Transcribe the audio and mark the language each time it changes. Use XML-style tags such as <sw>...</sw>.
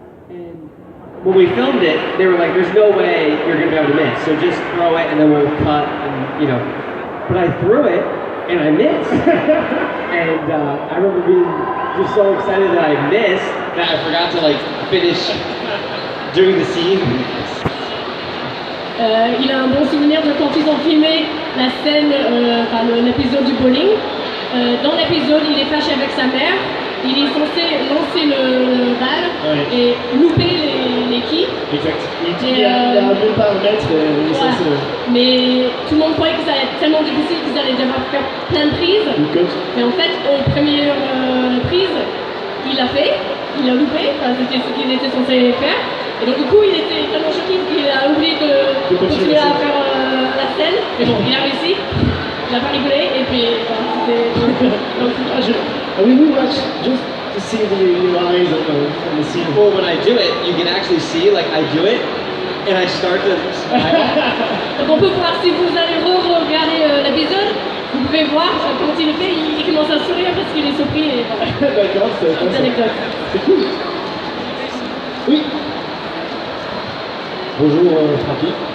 <en>And when we filmed it, they were like, "There's no way you're gonna be able to miss, so just throw it and then we'll cut." And you know, but I threw it and I missed. And I remember being just so excited that I missed that I forgot to like finish doing the scene.</en> <fr>Il a un bon souvenir de quand ils ont filmé la scène, l'épisode du bowling. Dans l'épisode, il est fâché avec sa mère. Il est censé lancer le balle et louper les quilles. Exact. Il y a même pas un mètre. Mais tout le monde croyait que ça allait être tellement difficile qu'ils allaient devoir faire plein de prises. Mais en fait, aux premières prises, il l'a fait, il l'a loupé, c'était ce qu'il était censé faire. Et donc du coup, il était tellement choqué qu'il a oublié de continuer à faire la scène. Mais bon, il a réussi, il n'a pas rigolé, et puis c'était...</fr> <en>We watch just to see your eyes on the scene. Well, when I do it, you can actually see, like, I do it, and I start to smile.</en> <fr>Donc on peut voir, si vous allez re-regarder l'épisode, vous pouvez voir, quand il le fait, il commence à sourire parce qu'il est surpris. Et voilà. D'accord, c'est anecdote. C'est cool. Oui. Bonjour Francky.</fr>